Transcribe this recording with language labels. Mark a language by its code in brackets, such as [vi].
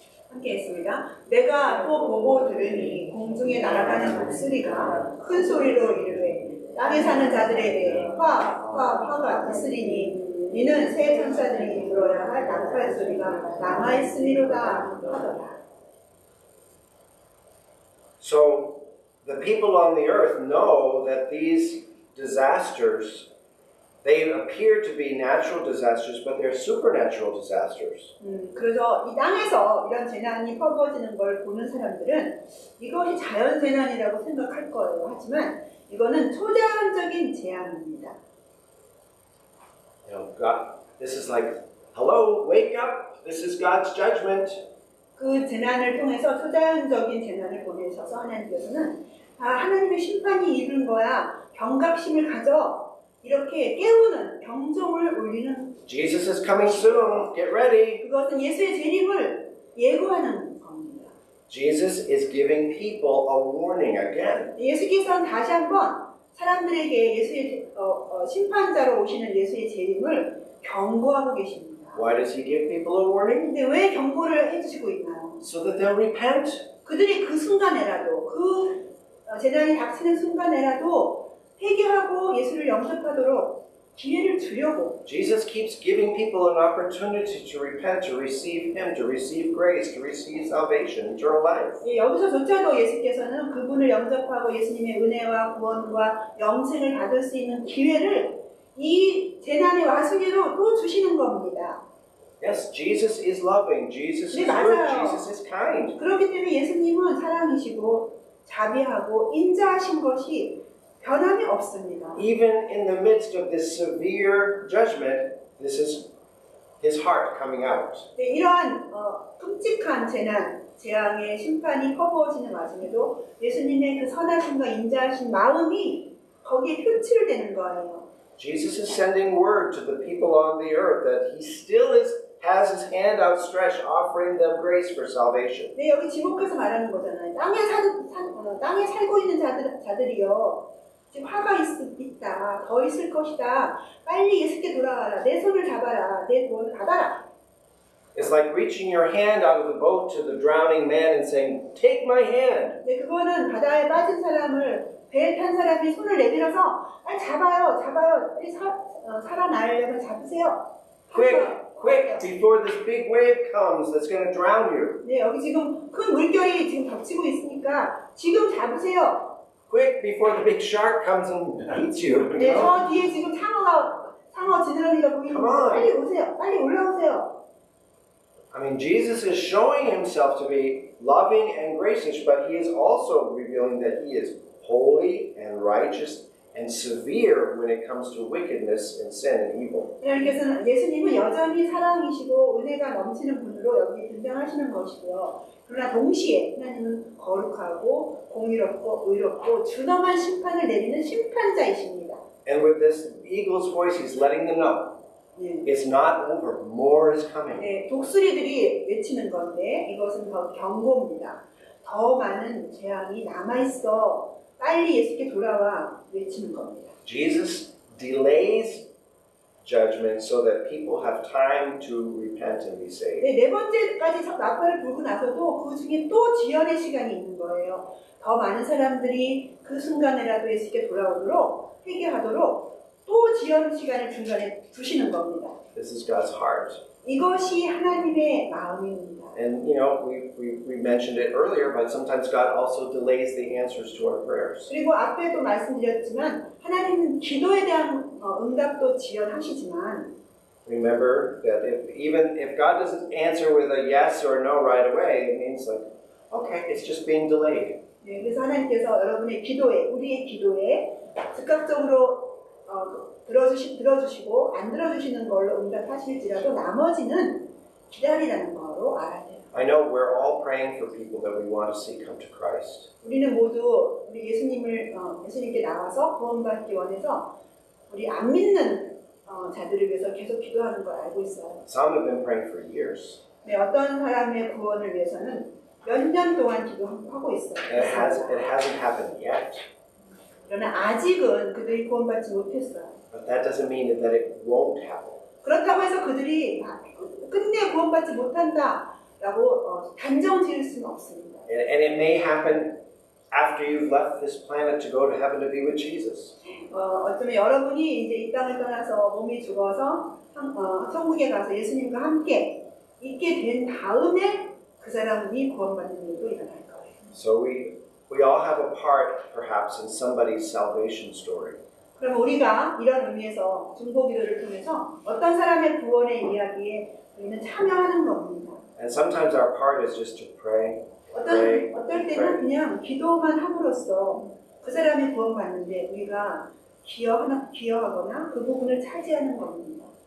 [ko] 함께 했습니다. 내가 또 보고 들으니 공중에 날아가는 목소리가 큰 소리로 이르되 땅에 사는 자들에 대해 화가 있으리니 이는 새 천사들이 들어야 할 나팔 소리가 남아있음이로다 하더라. [en] So the people on the earth know that these disasters, they appear to be natural disasters, but they're supernatural disasters. [ko] 그래서 이 땅에서 이런 재난이 퍼부어지는 걸 보는 사람들은 이것이 자연 재난이라고 생각할 거예요. 하지만 이거는 초자연적인 재앙입니다. [en] You know, God, this is like, hello, wake up. This is God's judgment. [ko] 그 재난을 통해서 초자연적인 재난을 보내셔서 하나님께서는 하나님의 심판이 이른 거야. 경각심을 가져. 이렇게 깨우는 경종을 울리는 [en] Jesus is coming soon. Get ready. [ko] 그것은 예수의 재림을 예고하는 겁니다. [en] Jesus is giving people a warning again. [ko] 예수께서는 다시 한번 사람들에게 예수의 심판자로 오시는 예수의 재림을 경고하고 계십니다. [en] Why does he give people a warning? [ko] 근데 왜 경고를 해주시고 있나요? [en] So that they'll repent. [ko] 그들이 그 순간에라도 그 재난이 닥치는 순간에라도 회개하고 예수를 영접하도록 기회를 주려고. [en] Jesus keeps giving people an opportunity to repent, to receive him, to receive grace, to receive salvation, eternal life. [ko] 여기서조차도 예수께서는 그분을 영접하고 예수님의 은혜와 구원과 영생을 받을 수 있는 기회를 이 재난의 와중에도 또 주시는 겁니다. [en] Yes, Jesus is loving, Jesus is [ko] 네, [en] good, [ko] 맞아요. [en] Jesus is kind. [ko] 그렇기 때문에 예수님은 사랑이시고 자비하고 인자하신 것이 변함이 없습니다. [en] Even in the midst of this severe judgment, This is his heart coming out. [ko] 네, 이러한 끔찍한 재앙의 심판이 퍼부어지는 와중에도 예수님의 그 선하심과 인자하신 마음이 거기에 표출되는 거예요. [en] Jesus is sending word to the people on the earth that he still has his hand outstretched, offering them grace for salvation. [ko] 네, 여기 지목해서 말하는 거잖아요. 땅에 살고 있는 자들이요. 지금 화가 있다. 더 있을 것이다. 빨리 예수께 돌아와라. 내 손을 잡아라. 내 구원을 받아라. [en] It's like reaching your hand out of the boat to the drowning man and saying, "Take my hand." [ko] 네, 그거는 바다에 빠진 사람을 배에 탄 사람이 손을 내밀어서 빨리 잡아요. 빨리 살아나려면 잡으세요. [en] Quick, before this big wave comes that's going to drown you. [ko] 네, 여기 지금 큰 물결이 지금 덮치고 있으니까 지금 잡으세요. [en] Quick, before the big shark comes and eats you. [ko] 네, 저 뒤에 지금 상어 지느러미가 보이는데 [en] Come on. [ko] 빨리 오세요. 빨리 올라오세요. [en] I mean, Jesus is showing himself to be loving and gracious, but he is also revealing that he is holy and righteous and severe when it comes to wickedness and sin and evil. [ko] 하나님께서는 예수님은 여전히 사랑이시고 은혜가 넘치는 분으로 여기 등장하시는 것이고요. 그러나 동시에 하나님은 거룩하고 공의롭고 의롭고 준엄한 심판을 내리는 심판자이십니다. [en] And with this eagle's voice, he's letting them know [ko] 네. [en] it's not over. More is coming. [ko] 네, 독수리들이 외치는 건데 이것은 더 경고입니다. 더 많은 재앙이 남아있어. 빨리 예수께 돌아와 외치는 겁니다. [en] Jesus delays judgment so that people have time to repent and be saved. [ko] 네, 네 번째까지 나팔을 불고 나서도 그 중에 또 지연의 시간이 있는 거예요. 더 많은 사람들이 그 순간에라도 예수께 돌아오도록 회개하도록 또 지연 시간을 중간에 두시는 겁니다. [en] This is God's heart. [ko] 이것이 하나님의 마음입니다. [en] And we mentioned it earlier, but sometimes God also delays the answers to our prayers. [ko] 그리고 앞에도 말씀드렸지만 하나님은 기도에 대한 응답도 지연하시지만 [en] Remember that even if God doesn't answer with a yes or a no right away, it means like, okay, it's just being delayed. [ko] 네, 그래서 하나님께서 여러분의 기도에 우리의 기도에 즉각적으로 들어주시고 안 들어주시는 걸로 응답하실지라도 나머지는 기다리라는 거로 알아야 돼요. [en] I know we're all praying for people that we want to see come to Christ. [ko] 우리는 모두 우리 예수님께 나와서 구원받기 원해서 우리 안 믿는 자들을 위해서 계속 기도하는 걸 알고 있어요. [en] Some have been praying for years. [ko] 네, 어떤 사람의 구원을 위해서는 몇 년 동안 기도하고 있어요. [en] And it hasn't happened yet. [ko] 그러나 아직은 그들이 구원받지 못했어요. [en] But that doesn't mean that it won't happen. [ko] 그렇다고 해서 그들이 끝내 구원받지 못한다라고 단정 지을 수는 없습니다. [en] And it may happen after you've left this planet to go to heaven to be with Jesus. [ko] 어쩌면 여러분이 이제 이 땅을 떠나서 몸이 죽어서 천국에 가서 예수님과 함께 있게 된 다음에 그 사람이 구원받는 일도 일어날 거예요. [en] So we all have a part, perhaps, in somebody's salvation story. [ko] 그럼 우리가 이런 의미에서 중보기도를 통해서 어떤 사람의 구원의 이야기에 우리는 참여하는 겁니다. [en] And sometimes our part is just to pray. [ko] 어떨 때는 그냥 기도만 함으로써 그 사람이 구원받는데 우리가 기여하거나 그 부분을 차지하는 겁니다.